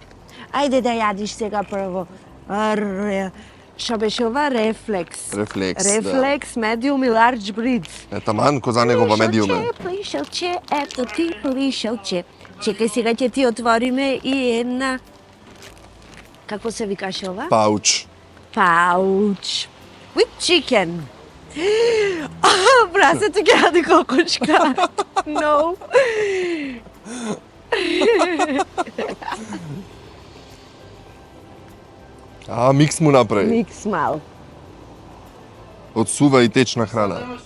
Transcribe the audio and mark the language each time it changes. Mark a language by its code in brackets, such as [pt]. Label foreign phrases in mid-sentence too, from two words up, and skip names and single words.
[mk] Ајде да јадиш сега прво. Што беше ова? Рефлекс. Рефлекс, да. Рефлекс, медиум и [en] large breed. [mk] Таман, ко за него во медиуме. Плишелче, ето ти плишелче. Чекај, сега ќе ти отвориме и една... Како се викаше ова? Пауч. [en] Pouch. With chicken. [mk] Прасето ќе яде кокошка. No. Микс му направи. Микс мал. Од сува и течна храна.